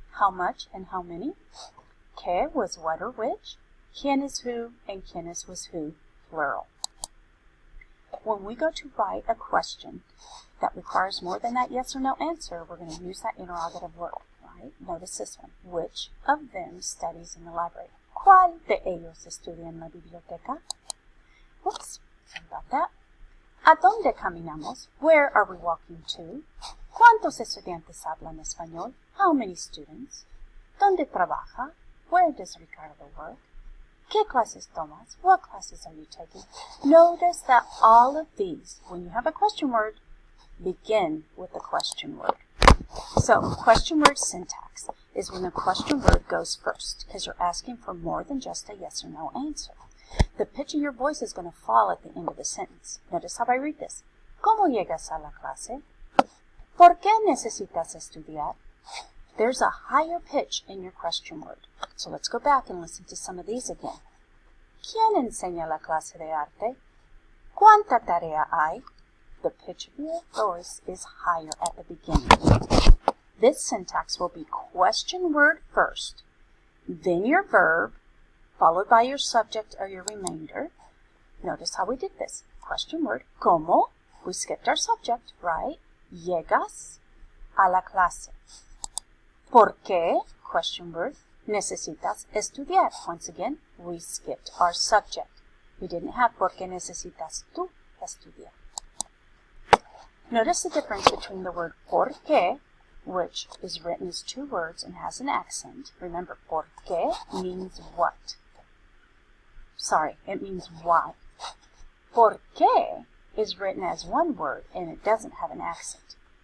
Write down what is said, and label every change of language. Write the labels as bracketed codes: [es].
[en] How much and how many. Que was what or which. Quién is who and quiénes was who, plural. When we go to write a question that requires more than that yes or no answer, we're going to use that interrogative word, right? Notice this one. Which of them studies in the library? [es] ¿Cuál de ellos estudia en la biblioteca? [en] Whoops, sorry about that. [es] ¿A dónde caminamos? [en] Where are we walking to? [es] ¿Cuántos estudiantes hablan español? [en] How many students? [es] ¿Dónde trabaja? [en] Where does Ricardo work? [es] ¿Qué clases tomas? [en] What classes are you taking? Notice that all of these, when you have a question word, begin with the question word. So, question word syntax is when the question word goes first, because you're asking for more than just a yes or no answer. The pitch of your voice is going to fall at the end of the sentence. Notice how I read this. [es] ¿Cómo llegas a la clase? ¿Por qué necesitas estudiar? [en] There's a higher pitch in your question word. So let's go back and listen to some of these again. [es] ¿Quién enseña la clase de arte? ¿Cuánta tarea hay? [en] The pitch of your voice is higher at the beginning. This syntax will be question word first, then your verb, followed by your subject or your remainder. Notice how we did this. Question word, ¿cómo? We skipped our subject, right? [es] Llegas a la clase. ¿Por qué? [en] Question word. [es] Necesitas estudiar. [en] Once again, we skipped our subject. We didn't have [es] ¿por qué necesitas tú estudiar? [en] Notice the difference between the word ¿por qué, which is written as two words and has an accent. Remember, ¿por qué means what? Sorry, it means why. ¿Por qué is written as one word and it doesn't have an accent.